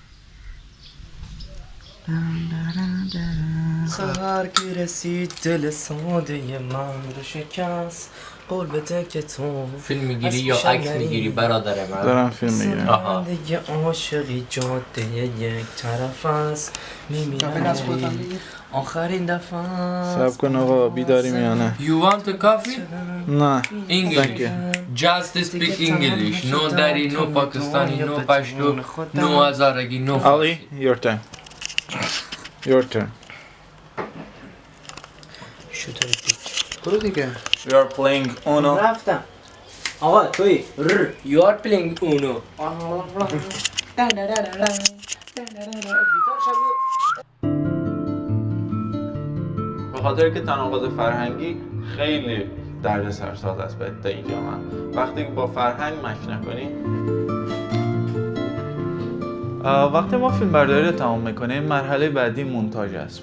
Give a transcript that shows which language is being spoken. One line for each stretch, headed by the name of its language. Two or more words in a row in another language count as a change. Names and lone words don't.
Persian: خبر که رسید دل ساده من رو شکست، قول بده که تو فیلم میگیری یا عکس میگیری برادر من؟ دارم فیلم میگیرم. دیگه عاشقی جاده یک طرف است، میمیرم آخرین دفعه. سب کن آقا بیداریم یا نه؟
English: You want a coffee?
Persian: نه.
English: English. Just speak English. No Dari, no Pakistani, no Pashto, no Hazaragi, no Ali, your turn. Your turn.
Persian: برو دیگه.
English: We are playing Uno.
Persian: رفتم آقا توی
English: You are playing Uno.
Persian: به خاطر که تناقض فرهنگی خیلی درد سرساز است به این جامعه. وقتی که با فرهنگ مچ نکنی. وقتی ما فیلم برداری رو تمام میکنیم مرحله بعدی مونتاژ است.